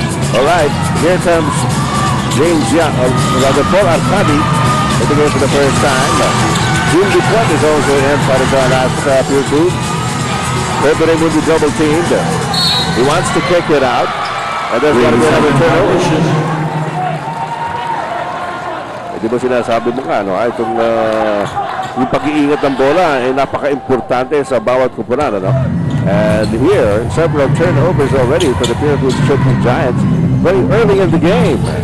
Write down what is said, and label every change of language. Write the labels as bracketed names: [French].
[English] Alright, here comes James Young, rather Paul Arcadi, at the game for the first time. June Dupont is also in [Filipino] para sa [English] last Purefoods. Pepe Raimundo double teamed. He wants to kick it out. And there's got to be another turnover. [Filipino] Di ba sinasabi mo nga, no? Itong yung pag-iingat ng bola ay napaka-importante sa bawat kupunan, ano? [English] And here, several turnovers already for the Purefoods Chunkee Giants very early in the game.